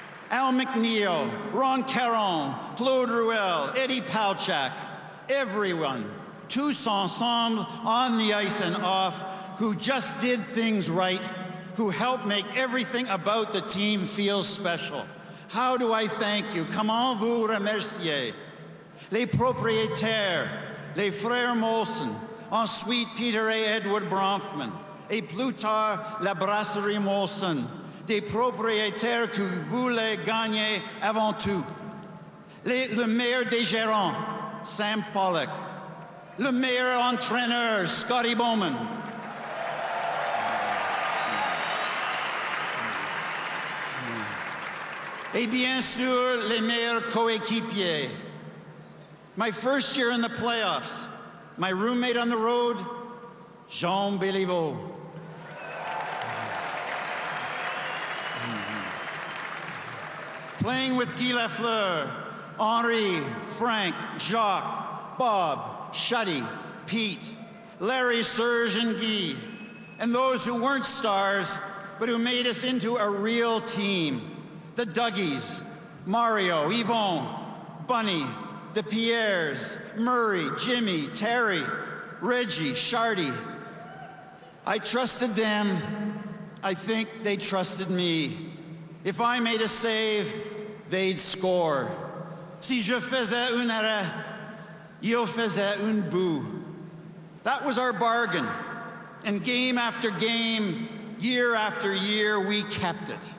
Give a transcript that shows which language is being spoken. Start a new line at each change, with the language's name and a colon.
English: Al McNeil, Ron Caron, Claude Ruel, Eddie Palchak, everyone,
French: tous ensemble
English: on the ice and off, who just did things right, who helped make everything about the team feel special. How do I thank you?
French: Comment vous remercier? Les propriétaires, les frères Molson, ensuite Peter et Edward Bronfman, et plus tard la brasserie Molson, des propriétaires qui voulaient gagner avant tout. Le meilleur des gérants, Sam Pollock, le meilleur entraîneur, Scotty Bowman. Et bien sûr, les meilleurs coéquipiers.
English: My first year in the playoffs, my roommate on the road, Jean Béliveau. Playing with Guy Lafleur, Henri, Frank, Jacques, Bob, Shuddy, Pete, Larry, Serge, and Guy, and those who weren't stars, but who made us into a real team. The Dougies, Mario, Yvon, Bunny, the Pierres, Murray, Jimmy, Terry, Reggie, Shardy. I trusted them. I think they trusted me. If I made a save, they'd score.
French: Si je faisais un arrêt, ils faisaient un but.
English: That was our bargain. And game after game, year after year, we kept it.